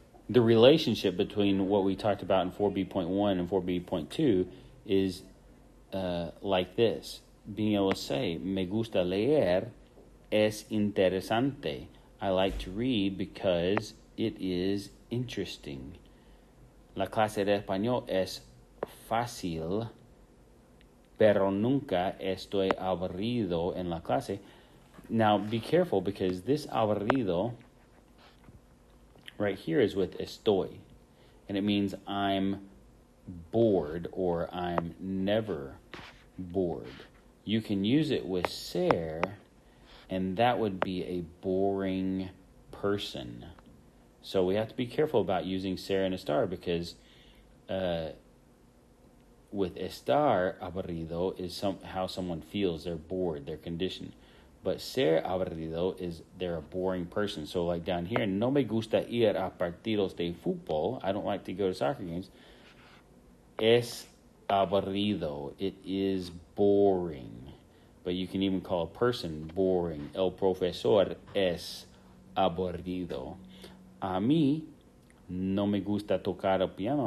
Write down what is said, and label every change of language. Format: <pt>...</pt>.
<en>The relationship between what we talked about in 4B.1 and 4B.2 is like this. Being able to say,</en> <es>me gusta leer, es interesante.</es> <en>I like to read because it is interesting.</en> <es>La clase de español es fácil, pero nunca estoy aburrido en la clase.</es> <en>Now, be careful because this aburrido right here is with estoy, and it means I'm bored or I'm never bored. You can use it with ser and that would be a boring person. So we have to be careful about using ser and estar because with estar aburrido is how someone feels. They're bored, they're conditioned. But ser aburrido is they're a boring person. So like down here,</en> <es>no me gusta ir a partidos de fútbol.</es> <en>I don't like to go to soccer games.</en> <es>Es aburrido.</es> <en>It is boring. But you can even call a person boring.</en> <es>El profesor es aburrido. A mí no me gusta tocar el piano.</es>